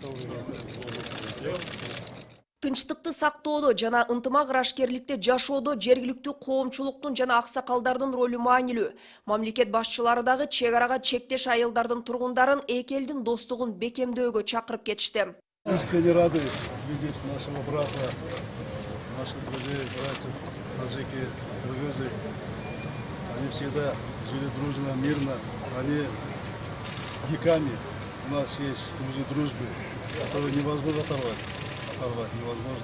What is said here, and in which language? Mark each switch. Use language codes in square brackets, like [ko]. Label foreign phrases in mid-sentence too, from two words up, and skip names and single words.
[ky] Тынчтыкты сактоодо жана ынтымак ырашкерликте жашоодо жергиликтүү коомчулуктун жана аксакалдардын ролу маанилүү. Мамлекет башчылары дагы чек арага чектеш айылдардын тургундарын эки элдин достугун бекемдөөгө чакырып кетишти. [ru] Искренне рады видеть нашего брата, наших друзей, братьев, таджики, кыргызы. Они всегда жили дружно, мирно. Они веками. У нас есть узы дружбы, которые невозможно оторвать невозможно.